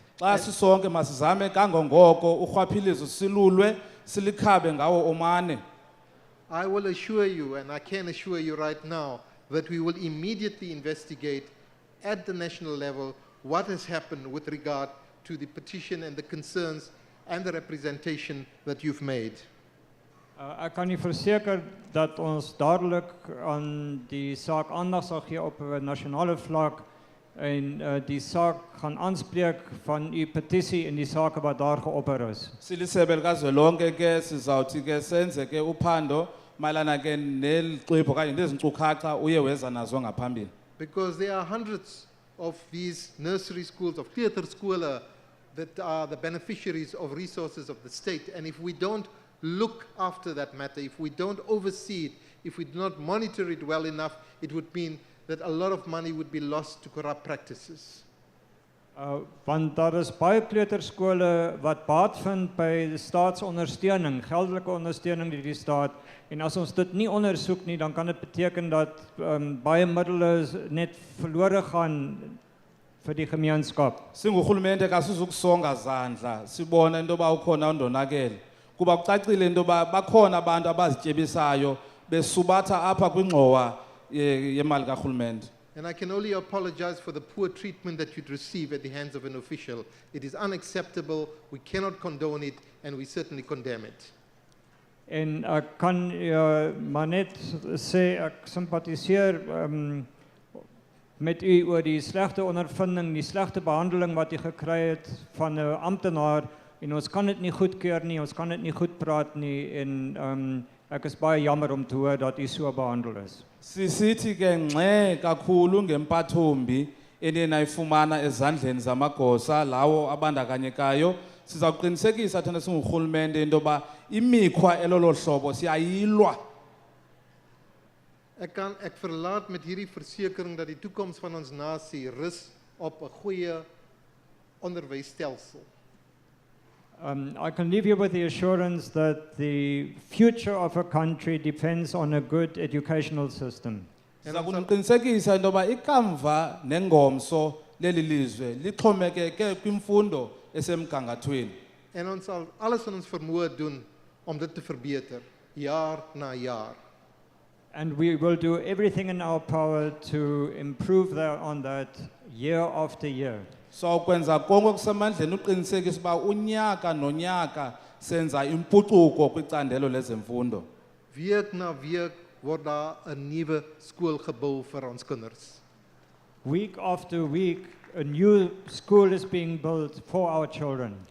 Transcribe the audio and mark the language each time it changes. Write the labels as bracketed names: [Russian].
[Xhosa] Xa sisonke masizame kangangoko urhwaphilizo silulwe silikhabe ngawo omane. [English] I will assure you, and I can assure you right now, that we will immediately investigate at the national level what has happened with regard to the petition and the concerns and the representation that you've made. [Afrikaans] Ek kan u verseker dat ons dadelik aan die saak aandag sal gee op 'n nasionale vlak en die saak gaan aanspreek van u petisie en die sake wat daar geopper is. [Xhosa] Silisebe likazwelonke ke sizawuthi ke senze ke uphando mayelana ke neli xwebhu okanye nezi nkcukacha uye weza nazo ngaphambili. [English] Because there are hundreds of these nursery schools, of theatre schools that are the beneficiaries of resources of the state, and if we don't look after that matter, if we don't oversee it, if we do not monitor it well enough, it would mean that a lot of money would be lost to corrupt practices. [Afrikaans] Want daar is baie kleuterskole wat baat vind by staatsondersteuning, geldelike ondersteuning deur die staat, en as ons dit nie ondersoek nie, dan kan dit beteken dat baie middele net verlore gaan vir die gemeenskap. [Xhosa] Singurhulumente kasizukusonga zandla sibona into yoba ukhona undonakele kuba kucacile into yoba bakhona abantu abazityebisayo besubatha apha kwingxowa yemali karhulumente. [English] And I can only apologize for the poor treatment that you'd receive at the hands of an official. It is unacceptable, we cannot condone it, and we certainly condemn it. [Afrikaans] En ek kan maar net sê ek simpatiseer met u oor die slegte ondervinding, die slegte behandeling wat u gekry het van 'n amptenaar en ons kan dit nie goedkeur nie, ons kan dit nie goed praat nie en ek is baie jammer om te hoor dat u so behandel is. [Xhosa] Sisithi ke ngxe kakhulu ngempathombi enenayifumana ezandleni zamagosa lawo abandakanyekayo. Sizawuqinisekisa thina singurhulumente into yoba imikhwa elolo hlobo siyayilwa. [Afrikaans] Ek verlaat met hierdie versekering dat die toekoms van ons nasie rus op 'n goeie onderwysstelsel. [English] I can leave you with the assurance that the future of a country depends on a good educational system. [Xhosa] Sizawuqinisekisa into yoba ikamva nengomso leli lizwe lixhomekeke kwimfundo esemgangathweni. [Afrikaans] En ons sal alles in ons vermoë doen om dit te verbeter, jaar na jaar. [English] And we will do everything in our power to improve on that year after year. [Xhosa] So kwenza konke okusemandleni uqinisekisa uba unyaka nonyaka senza impucuko kwicandelo lezemfundo. [Afrikaans] Week na week word daar 'n nuwe skool gebou vir ons kinders. [English] Week after week a new school is being built for our children.